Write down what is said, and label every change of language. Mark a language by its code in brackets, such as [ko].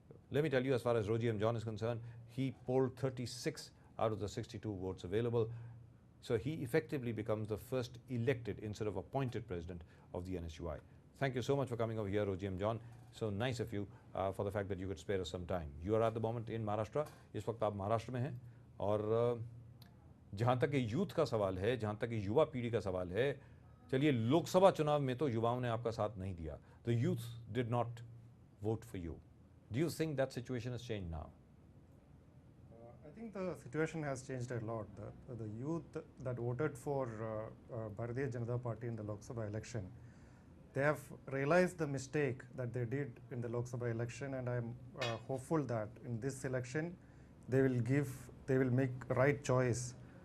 [en] Let me tell you, as far as Roji M. John is concerned, he polled 36 out of the 62 votes available. So he effectively becomes the first elected instead of appointed president of the NSUI. Thank you so much for coming over here, Roji M. John. So nice of you for the fact that you could spare us some time. You are at the moment in Maharashtra. [hi] इस वक्त आप महाराष्ट्र में हैं और जहाँ तक ये youth का सवाल है, जहाँ तक ये युवा पीढ़ी का सवाल है, चलिए लोकसभा चुनाव में तो युवाओं ने आपका साथ नहीं दिया. [en] The youth did not vote for you. Do you think that situation has changed now? I think the situation has changed a lot. The youth that voted for Bharatiya Janata Party in the Lok Sabha election, they have realized the mistake that they did in the Lok Sabha election, and I am hopeful that in this election they will make right choice.